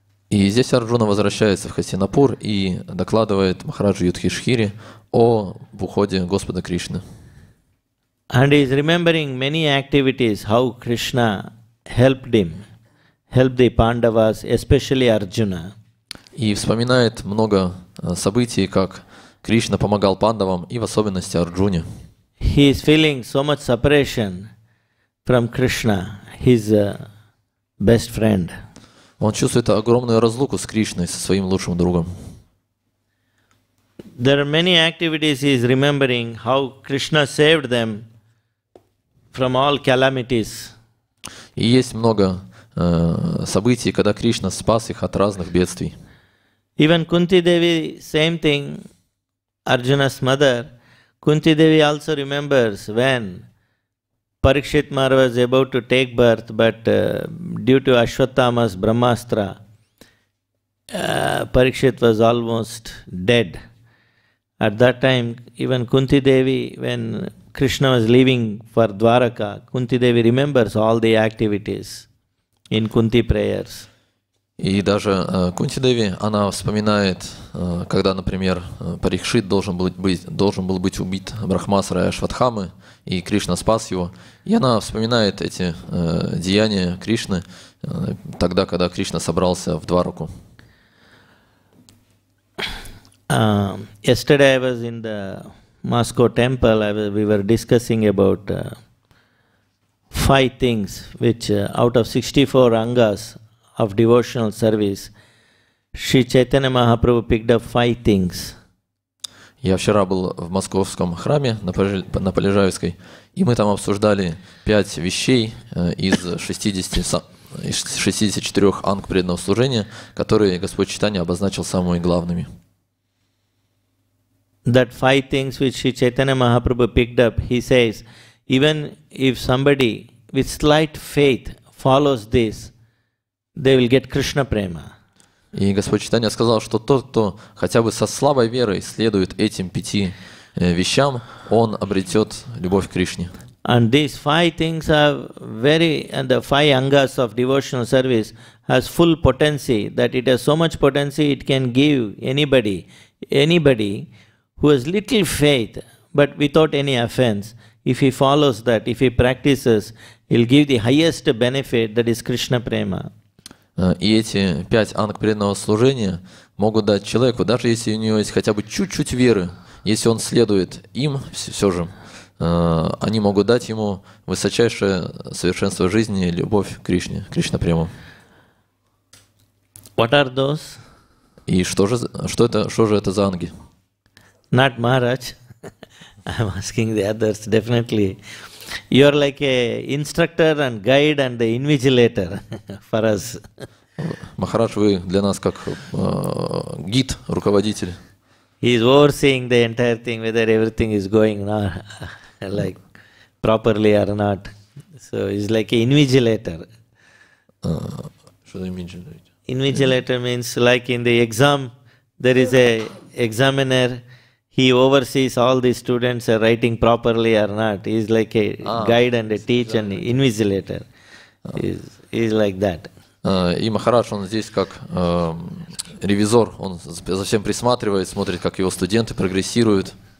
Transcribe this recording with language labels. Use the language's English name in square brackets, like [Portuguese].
[Russian] И здесь Арджуна возвращается в Хастинапур и докладывает Махараджу Юдхишхире о уходе Господа Кришны. [English] And he is remembering many activities, how Krishna helped him, helped the Pandavas, especially Arjuna. [Russian] И вспоминает много событий, как Кришна помогал пандавам и в особенности Арджуне. [English] He is feeling so much separation from Krishna, his best friend. [Russian] Он чувствует огромную разлуку с Кришной, со своим лучшим другом. [English] There are many activities he is remembering, how Krishna saved them from all calamities. [Russian] И есть много событий, когда Кришна спас их от разных бедствий. [English] Even Kunti Devi, same thing, Arjuna's mother. Kunti Devi also remembers when Parikshit Maharaj was about to take birth, but due to Ashwatthama's Brahmastra, Parikshit was almost dead. At that time, even Kunti Devi, when Krishna was leaving for Dwaraka, Kunti Devi remembers all the activities in Kunti prayers. [Russian] И даже Кунти Деви, она вспоминает, когда, например, Парикшит должен был быть убит Брахмасрой Ашватхамы, и Кришна спас его. И она вспоминает эти деяния Кришны тогда, когда Кришна собрался в Двараку. [English] Yesterday I was in the Moscow temple. We were discussing about 5 things which out of 64 angas of devotional service, Sri Chaitanya Mahaprabhu picked up 5 things. [Russian] Я вчера был в московском храме на Полежаевской, и мы там обсуждали 5 вещей из 64 анг преданного служения, которые Господь Чайтанья обозначил самыми главными. [English] That 5 things which Sri Chaitanya Mahaprabhu picked up, he says, even if somebody with slight faith follows this, they will get Krishna prema. [Russian] И Господь Чайтанья сказал, что тот, кто хотя бы со слабой верой следует этим 5 вещам, он обретет любовь к Кришне. [English] And these 5 things are and the 5 angas of devotional service has full potency, that it has so much potency it can give anybody who has little faith but without any offense. If he follows that, if he practices, he'll give the highest benefit, that is Krishna prema. [Russian] И эти 5 анг преданного служения могут дать человеку, даже если у него есть хотя бы чуть-чуть веры, если он следует им, все же, они могут дать ему высочайшее совершенство жизни, любовь к Кришне, Кришна прему. [English] What are those? [Russian] И что же это за анги? [English] Not Maharaj. I'm asking the others, definitely. You are like a instructor and guide and the invigilator for us. [Russian] Махарадж, вы для нас как гид, руководитель. [English] He is overseeing the entire thing, whether everything is going like properly or not. So he's like an invigilator. [Russian] Что это invigilator? [English] Invigilator means like in the exam, there is a examiner. He oversees all the students are writing properly or not. He is like a guide and a teacher and invigilator. He is like that. [Russian] И Махарадж, он здесь как ревизор, он за всем присматривает, смотрит, как его студенты прогрессируют.